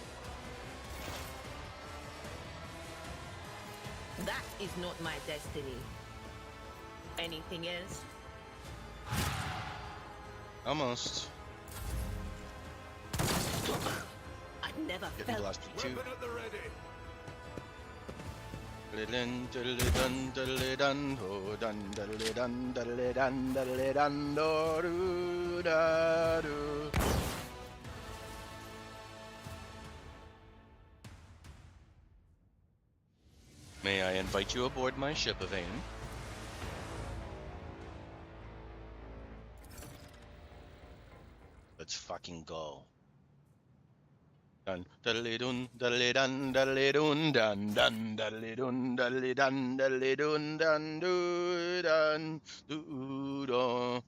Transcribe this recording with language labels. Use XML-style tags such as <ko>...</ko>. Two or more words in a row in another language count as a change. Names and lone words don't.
<en>That is not my destiny. Anything else? Almost. I've never Getting felt. blasted too. Weapon at the ready. Diddle-dun, diddle-dun, diddle-dun, oh, dun, diddle-dun, diddle-dun, diddle-dun, do-do-da-do. May I invite you aboard my ship, Yvain? Let's fucking go. Dun diddly-dun, diddly-dun, diddly-dun, dun dun diddly-dun, diddly-dun, diddly-dun, dun do dun do do.</en>